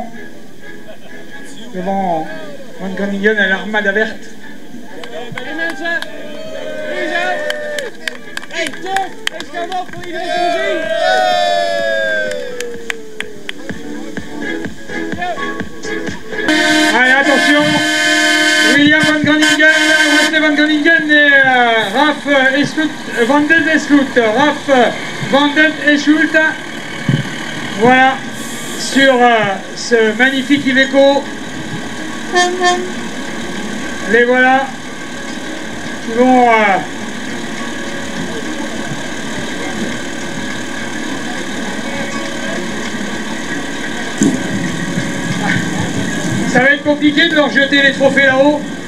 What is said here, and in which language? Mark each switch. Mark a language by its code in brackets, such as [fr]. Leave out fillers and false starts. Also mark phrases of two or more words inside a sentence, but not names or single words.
[fr] Devant Van Groningen à l'Armada verte. Allez, attention, William Van Groningen, Wesley Van Groningen et Raf Eschout, Van den Eschout, Raf Van den Eschout. Voilà, sur ce magnifique Iveco. Les voilà qui vont ça va être compliqué de leur jeter les trophées là-haut.